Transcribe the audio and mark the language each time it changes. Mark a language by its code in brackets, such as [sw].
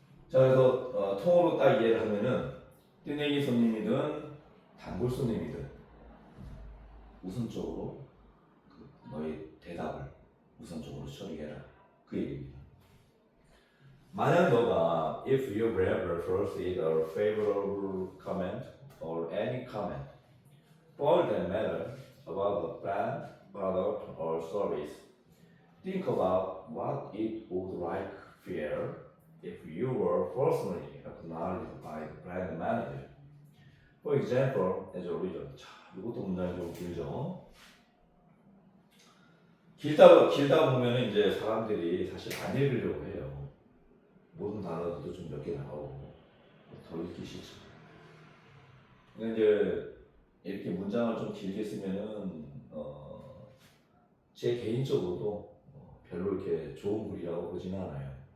[ko] 자, 그래서 통으로 딱 이해를 하면은 뜨내기 손님이든 단골 손님이든 우선적으로 너의 대답을 우선적으로 처리해라 그 얘기입니다. 만약 너가 [en] if you have received a favorable comment or any comment for that matter about the brand, product or service, think about what it would like feel if you were personally acknowledged by the brand manager. For example, as a result. [ko] 자, 이것도 문장이 좀 길죠. 길다 보면 이제 사람들이 사실 안 읽으려고 해요. 모든 단어들도 좀 몇 개 나오고 더 읽기 싫죠. 근데 이제 이렇게 문장을 좀 길게 쓰면은 제 개인적으로도 별로 이렇게 좋은 글이라고 보지는 않아요.